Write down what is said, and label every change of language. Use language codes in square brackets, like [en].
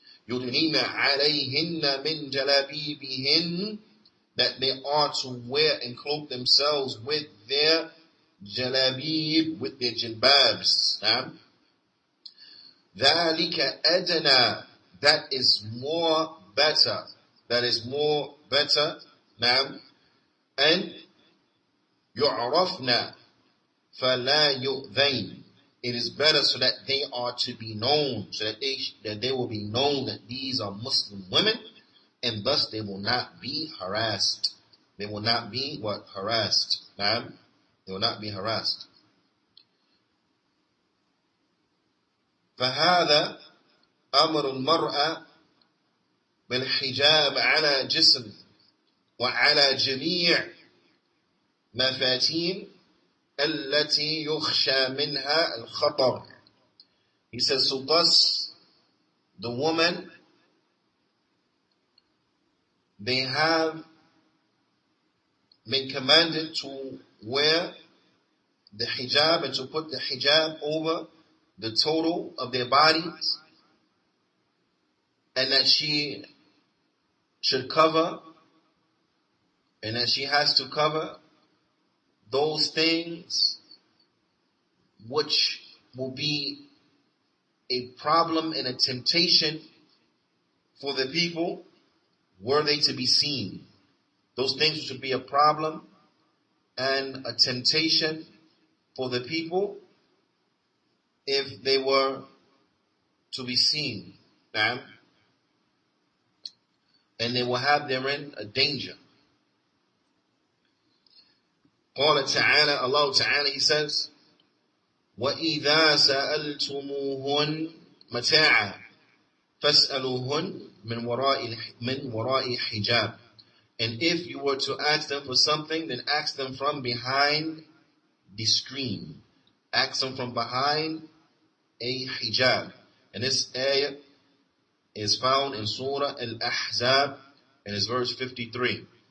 [ar] يُدْنِينَ عَلَيْهِنَّ مِنْ جَلَابِيبِهِنَّ, [en] that they are to wear and cloak themselves with their jalabib, with their jilbabs. [ar] ذَلِكَ أَدْنَى, [en] that is more better. That is more better. And [ar] يُعْرَفْنَا فَلَا يُؤْذَيْنَ, [en] it is better so that they are to be known, so that they will be known that these are Muslim women, and thus they will not be harassed. They will not be what? Harassed. Naam? They will not be harassed. [ar] فهذا أمر المرأة بالحجاب على جسم وعلى جميع مفاتين التي يخشى منها الخطر. [en] He says, so thus the woman, they have been commanded to wear the hijab and to put the hijab over the total of their bodies, and that she should cover, and that she has to cover those things which will be a problem and a temptation for the people were they to be seen. Those things should be a problem and a temptation for the people if they were to be seen. And they will have therein a danger. [ar] قال تعالى, [en] Allah Ta'ala, He says, [ar] وَإِذَا سَأَلْتُمُوهُنْ مَتَاعًا فَاسْأَلُوهُنْ مِنْ وَرَاءِ حِجَابٍ. [en] And if you were to ask them for something, then ask them from behind the screen. Ask them from behind a hijab. And this ayah is found in Surah Al-Ahzab, and it's verse 53.